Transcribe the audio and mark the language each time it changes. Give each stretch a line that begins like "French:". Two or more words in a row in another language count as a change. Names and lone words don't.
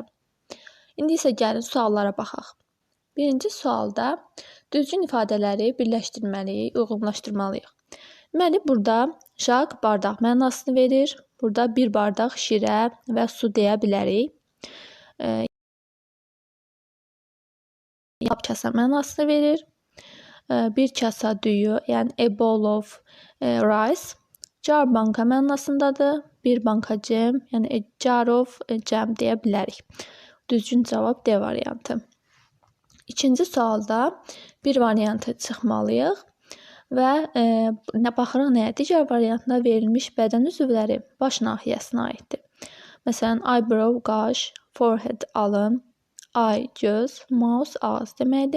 Azerbaijani: İndi isə gəlin suallara baxaq. Birinci sualda düzgün ifadələri birləşdirməliyik, uyğunlaşdırmalıyıq. Deməli, burada şaq bardaq mənasını verir. Burada bir bardaq şirə və su deyə bilərik. Kasa mənasını verir. Bir kasa düyü, yəni
English: a bowl of rice.
Azerbaijani: Jar banka mənasındadır. Bir banka cəm, yəni
English: a jar of
Azerbaijani: cəm deyə bilərik. Düzgün cavab D variantı. İkinci sualda bir variantı çıxmalıyıq və baxırıq nəyə? Digər variantına verilmiş bədən üzvləri baş nahiyəsinə aiddir. Məsələn, eyebrow qaş, forehead alın, eye göz, mouth ağız deməkdir.